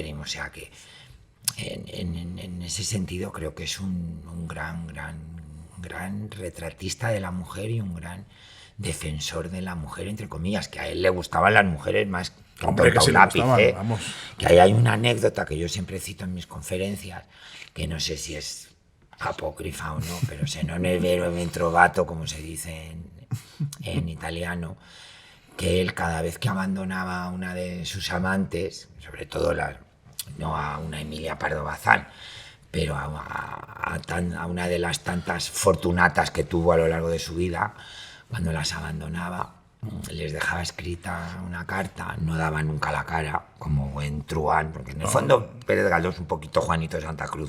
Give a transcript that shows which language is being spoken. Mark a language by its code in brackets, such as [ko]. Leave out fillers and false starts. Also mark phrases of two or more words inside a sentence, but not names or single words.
[es] O sea que en ese sentido creo que es un gran retratista de la mujer y un gran defensor de la mujer, entre comillas, que a él le gustaban las mujeres más que un lápiz, vamos. Que ahí hay una anécdota que yo siempre cito en mis conferencias, que no sé si es apócrifa o no, pero [it] se non è vero e trovato, [es] como se dice en italiano, que él cada vez que abandonaba a una de sus amantes, sobre todo no a una Emilia Pardo Bazán, pero a una de las tantas Fortunatas que tuvo a lo largo de su vida, cuando las abandonaba, les dejaba escrita una carta, no daba nunca la cara, como buen truán, porque en el fondo Pérez Galdós es un poquito Juanito Santa Cruz.